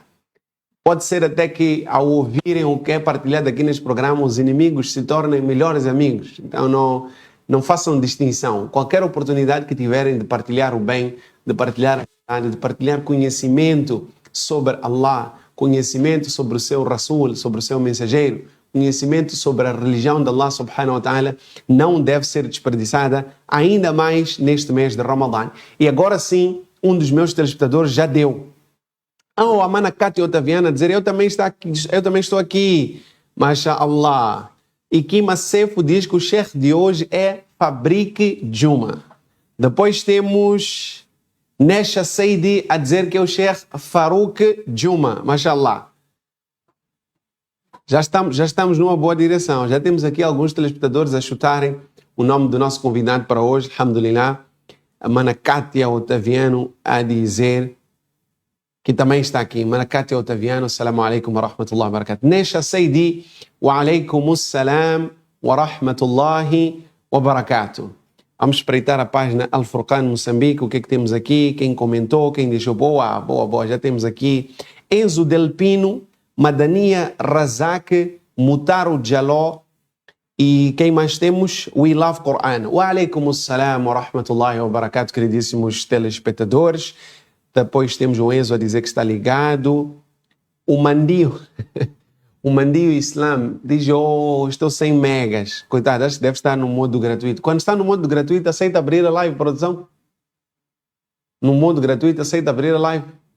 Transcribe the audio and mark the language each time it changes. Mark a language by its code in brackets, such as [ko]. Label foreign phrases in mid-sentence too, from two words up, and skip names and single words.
[pt] Pode ser até que ao ouvirem o que é partilhado aqui neste programa, os inimigos se tornem melhores amigos. Então não façam distinção. Qualquer oportunidade que tiverem de partilhar o bem, de partilhar a verdade, de partilhar conhecimento sobre Allah, conhecimento sobre o seu Rasul, sobre o seu mensageiro, conhecimento sobre a religião de [ar] الله سبحانه وتعالى, [pt] não deve ser desperdiçada, ainda mais neste mês de Ramadã. E agora sim, um dos meus telespectadores já deu. A mana Cátia Otaviana dizer, eu também estou aqui, mashallah. E Kima Sefo diz que o chefe de hoje é Fabrique Juma. Depois temos Nesha Seidi a dizer que é o chefe Farouk Juma, mashallah. Já estamos numa boa direção. Já temos aqui alguns telespectadores a chutarem o nome do nosso convidado para hoje, alhamdulillah. A mana Cátia Otaviano a dizer que também está aqui. Mana Cátia Otaviano, [ar] السلام عليكم ورحمة الله وبركاته. Nesha Seidi, وعليكم السلام ورحمة الله وبركاته. [pt] Vamos espreitar a página Al-Furqan Moçambique, o que é que temos aqui, quem comentou, quem deixou boa, já temos aqui Enzo Del Pino, Madania Razak, Mutaro Jaló e quem mais temos? We Love Quran. [ar] وعليكم السلام ورحمة الله وبركاته, [pt] queridíssimos telespectadores. Depois temos o Enzo a dizer que está ligado. O Mandio, o Mandio Islam diz, estou 100 megas. Coitado, acho que deve estar no modo gratuito. Quando está no modo gratuito, aceita abrir a live, produção? No modo gratuito, aceita abrir a live?